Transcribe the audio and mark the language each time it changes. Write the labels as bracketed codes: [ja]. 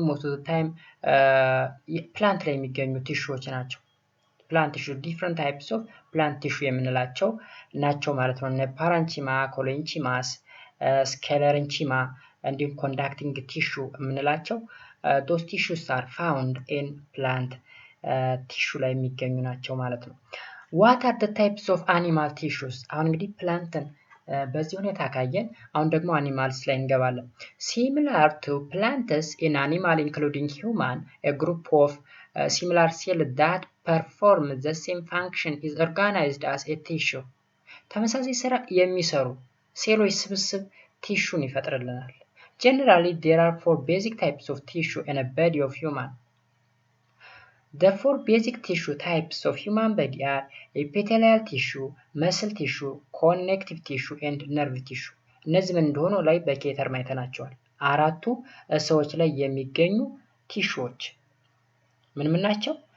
[am] ሞስት ኦፍ ታይም ፕላንት ላይ የሚገኙ ቲሹዎች ናቸው። ፕላንት ቲሹ ዲፍረንት ታይፕስ ኦፍ ፕላንት ቲሹ የምንላቸው ናቸው ማለት ነው። እነ ፓረንቺማ፣ ኮሎንቺማስ፣ ስከለረንቺማ እንዲሁም ኮንዳክቲንግ ቲሹ የምንላቸው [en] those tissues are found in plant [am] ቲሹ ላይ የሚገኙ ናቸው ማለት ነው። [en] what are the types of animal tissues? [am] አሁን እንግዲህ ፕላንትን በዚህ ሁኔታ ካየን አሁን ደግሞ አኒማልስ ላይ እንገባለን። [en] similar to plants in animal including human, a group of similar cells that perform the same function is organized as a tissue. [am] ተመሳሳይ ስራ የሚሰሩ ሴሎች ስብስብ ቲሹን ይፈጥርልናል። [en] Generally, there are 4 basic types of tissue in a body of human. The 4 basic tissue types of human body are epithelial tissue, muscle tissue, connective tissue, and nerve tissue. [am] እነዚህ ምን እንደሆኑ ላይ በኬተር ማይተናቸዋል። አራቱ ሰዎች ላይ የሚገኙ ቲሹዎች ምን ናቸው?